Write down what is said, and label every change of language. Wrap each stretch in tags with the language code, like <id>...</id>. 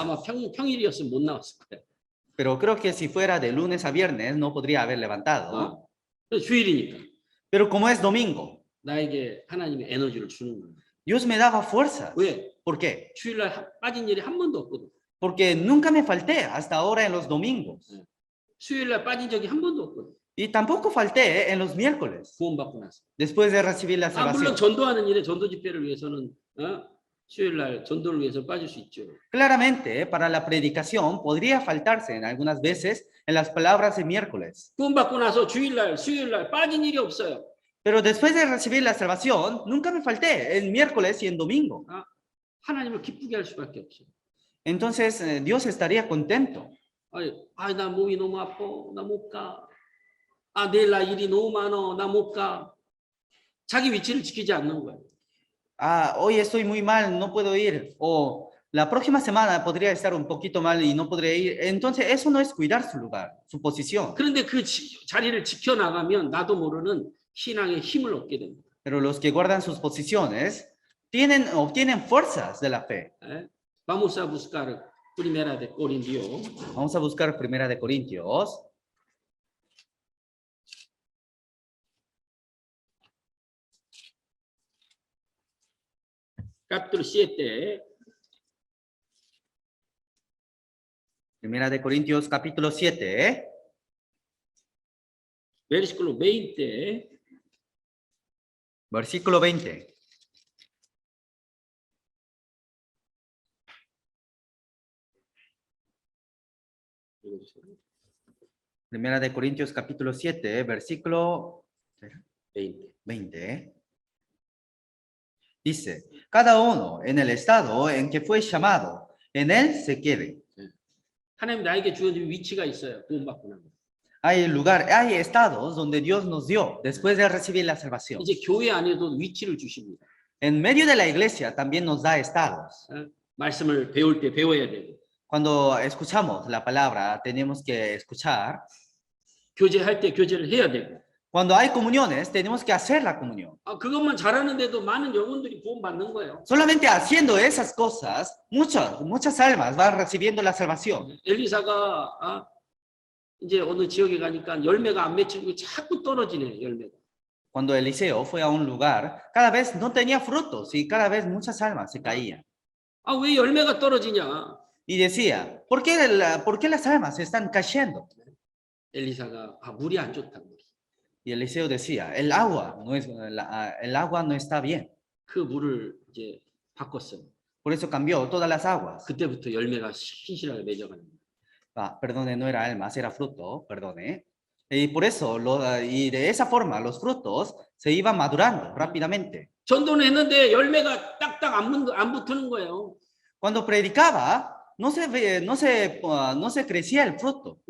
<ko>아마 평일이었으면 못 나왔을 거예요.</ko> <es>Pero creo que si fuera de lunes a viernes no podría haber levantado.</es> <ko>주일이니까</ko> <es>Pero como es domingo,</es> <ko>나에게 하나님의 에너지를 주는 거예요.</ko> <es>Dios me daba fuerzas.</es> <ko>왜?</ko> <es>¿Por qué?</es> <ko>주일날 빠진 일이 한 번도 없거든.</ko> <es>Porque nunca me falté hasta ahora en los domingos.</es> <ko>수요일날 빠진 적이 한 번도 없거든.</ko> <es>Y tampoco falté en los miércoles,</es> <ko>구원받고 나서.</ko> <es>después de recibir la</es> <ko>물론</ko> <es>salvación.</es> <ko>전도하는 일에 전도 집회를 위해서는 수요일 날 전도를 위해서 빠질 수 있죠.</ko> <es>Claramente, para la predicación podría faltarse en algunas veces en las palabras de miércoles.</es> <ko>구원받고 나서 주일 날, 수요일 날 빠진 일이 없어요.</ko> <es>Pero después de recibir la salvación, nunca me falté en miércoles y en domingo.</es> <ko>하나님을 기쁘게 할 수밖에 없어요.</ko> <es>Entonces, Dios estaría contento.</es> <ko>나 몸이 너무 아파. 나 못 가. 내일 나 일이 너무 많아. 나 못 가. 자기 위치를 지키지 않는 거예요.</ko> <es>Hoy estoy muy mal, no puedo ir. O la próxima semana podría estar un poquito mal y no podré ir. Entonces, eso no es cuidar su lugar, su posición.</es> <ko>그런데 그 자리를 지켜나가면 나도 모르는 신앙의 힘을 얻게 됩니다.</ko> <es>Pero los que guardan sus posiciones obtienen fuerzas de la fe. Vamos a buscar Primera de Corintios. Vamos a buscar Primera de Corintios. Capítulo 7. Primera de Corintios, capítulo 7. Versículo 20. Versículo 20. Primera de Corintios, capítulo 7, versículo 20. Dice, cada uno en el estado en que fue llamado, en él se quede.</es> <ko>하나님 나에게 주어진 위치가 있어요. 구원받고 나면.</ko> <es>Hay estados donde Dios nos dio después de recibir la salvación.</es> <ko>이제 교회 안에도 위치를 주십니다.</ko> <es>En medio de la iglesia también nos da estados.</es> <ko>말씀을 배울 때 배워야 되고.</ko> <es>Cuando escuchamos la palabra, tenemos que escuchar.</es> <ko>교제할 때 교제를 해야 되고.</ko> <es>Cuando hay comuniones, tenemos que hacer la comunión.</es> <ko>그것만 잘하는데도 많은 영혼들이 구원받는 거예요.</ko> <es>Solamente haciendo esas cosas, muchas almas van recibiendo la salvación.</es> <ko>엘리사가 이제 어느 지역에 가니까 열매가 안 맺히고 자꾸 떨어지네, 열매가.</ko> <es>Cuando Eliseo fue a un lugar, cada vez no tenía frutos y cada vez muchas almas se caían.</es> <ko>왜 열매가 떨어지냐?</ko> <es>Y decía, ¿por qué las almas se están cayendo?</es> <ko>엘리사가 물이 안 좋다.</ko> <es>Y Eliseo decía, el agua no está bien.</es> <ko>그 물을 이제 바꿨어요.</ko> <es>Por eso cambió todas las aguas.</es> <ko>그때부터 열매가 신실하게 맺어가는 거예요.</ko> <es>Perdone, no era almas, era fruto, perdone. Y por eso, y de esa forma, los frutos se iban madurando rápidamente.</es> <ko>전도는 했는데 열매가 딱딱 안 붙는 거예요.</ko> <es>Cuando predicaba, no se crecía el fruto.</es>